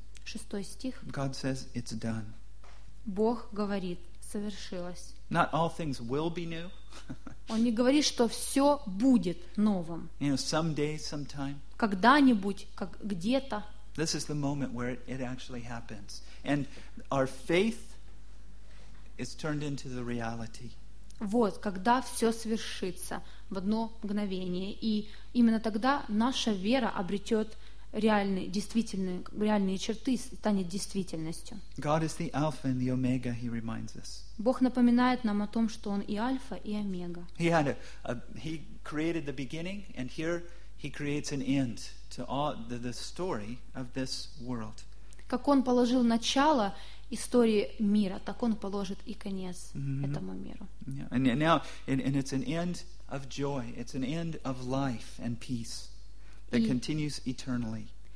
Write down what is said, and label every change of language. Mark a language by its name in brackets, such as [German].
[Russian] Шестой стих. [English] God says, it's done. [Russian] Бог говорит, совершилось. [English] Not all things will be new. [Russian] Он не говорит, что все будет новым. [English] You know, someday, sometime. [Russian] Когда-нибудь, как где-то. [English] This is the moment where it actually happens. And our faith is turned into the reality. [Russian] Вот, когда все свершится в одно мгновение. И именно тогда наша вера обретет реальные, действительные, реальные черты, станет действительностью. [English] God is the Alpha and the Omega, he reminds us. [Russian] Бог напоминает нам о том, что Он и Альфа, и Омега. [English] He had he created the beginning, and here he creates an end to all the story of this world. [Russian] Как Он положил начало истории мира, так Он положит и конец mm-hmm. этому миру. [English] Yeah. And now, and it's an end of joy, it's an end of life and peace that continues eternally.